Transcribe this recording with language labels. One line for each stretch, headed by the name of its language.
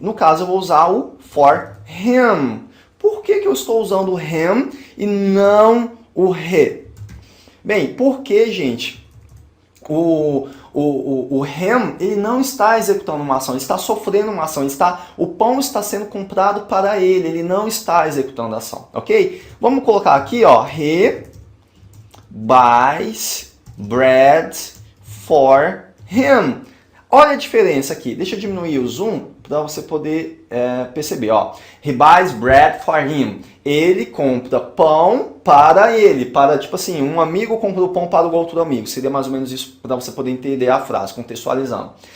Portuguese: No caso, eu vou usar o for him. Por que eu estou usando o him e não o he? Bem, porque, gente, O him, ele não está executando uma ação, ele está sofrendo uma ação, o pão está sendo comprado para ele não está executando a ação, ok? Vamos colocar aqui, ó,
English: he buys bread for him.
Portuguese: Olha a diferença aqui, deixa eu diminuir o zoom para você poder perceber, ó.
English: He buys bread for him.
Portuguese: Ele compra pão para ele, para, tipo assim, um amigo compra o pão para o outro amigo. Seria mais ou menos isso para você poder entender a frase, contextualizando.